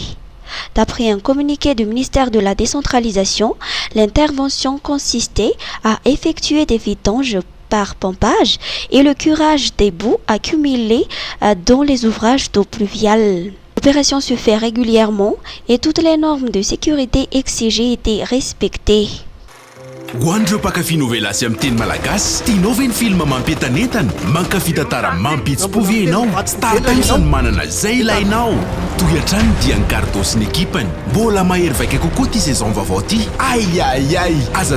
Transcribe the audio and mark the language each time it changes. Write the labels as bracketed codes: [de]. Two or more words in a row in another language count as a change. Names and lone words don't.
[fr] D'après un communiqué du ministère de la Décentralisation, l'intervention consistait à effectuer des vidanges par pompage et le curage des boues accumulées dans les ouvrages d'eau pluviale. L'opération se fait régulièrement et toutes les normes de sécurité exigées étaient respectées. [mg] Hoandreo mpakafy novela sy amin'ny teny malagasy tianao ve ny film mampientanentana mankafy tantara mampitsim-povy ianao Star Times no manana izay ilainao toy hatrany dia ny Gardo sy ny ekipany mbola mahery vaika kokoa ty saison vaovao ty ai aza